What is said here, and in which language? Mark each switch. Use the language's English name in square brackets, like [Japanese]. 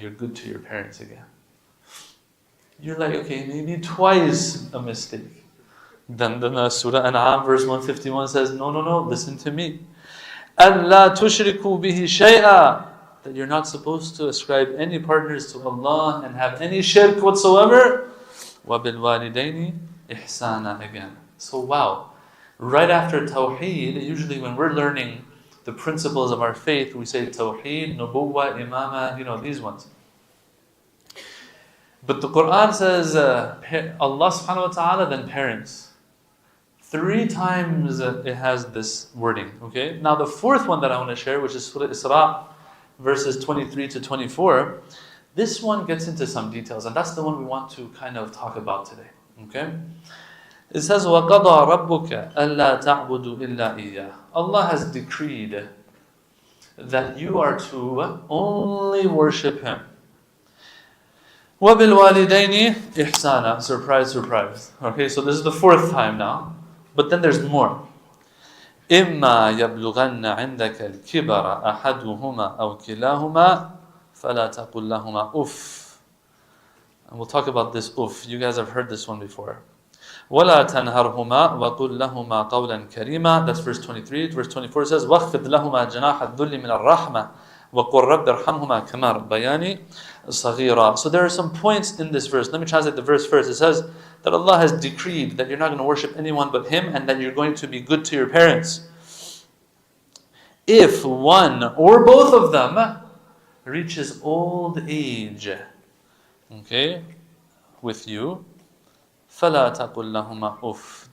[English] You're good to your parents again. You're like, okay, maybe twice a mistake. Then the Surah An'am verse 151 says, no, listen to me. [Arabic] أَن لَا تُشْرِكُوا بِهِ شَيْئًا, [English] that you're not supposed to ascribe any partners to Allah and have any shirk whatsoever. [Arabic] وَبِالْوَالِدَيْنِ إِحْسَانًا [English] again. So wow, right after Tawheed, usually when we're learning the principles of our faith, we say Tawheed, Nubuwwa, Imama, these ones. But the Quran says Allah subhanahu wa ta'ala, then parents. 3 times it has this wording. Okay. Now the fourth one that I want to share, which is Surah Isra, verses 23 to 24. This one gets into some details, and that's the one we want to kind of talk about today. Okay. It says, [Arabic] وَقَضَى رَبُّكَ أَلَّا تَعْبُدُوا إِلَّا إِيَّهُ. [English] Allah has decreed that you are to only worship Him. [Arabic] وَبِالْوَالِدَيْنِ إِحْسَانًا. [English] Surprise, surprise. Okay, so this is the 4th time now. But then there's more. [Arabic] إِمَّا يَبْلُغَنَّ عِنْدَكَ الْكِبَرَ أَحَدُهُمَا أَوْ كِلَاهُمَا فَلَا تَقُلْ لَهُمَا أُفٍّ. [English] And we'll talk about this uff. You guys have heard this one before. [Arabic] وَلَا تَنْهَرْهُمَا وَقُلْ لَهُمَا قَوْلًا كَرِيمًا. [English] That's verse 23. Verse 24 says, [Arabic] وَخْفِضْ لَهُمَا جَنَاحَ الذُّلِّ مِنَ الرَّحْمَةِ وَقُلْ رَبِّ ارْحَمْهُمَا كَمَا رَبَّيَانِي صَغِيرًا. [English] So there are some points in this verse. Let me translate the verse first. It says that Allah has decreed that you're not going to worship anyone but Him, and that you're going to be good to your parents. If one or both of them reaches old age, okay, with you, [Arabic] فَلَا تَقُلْ لَهُمَا أُفٍّ.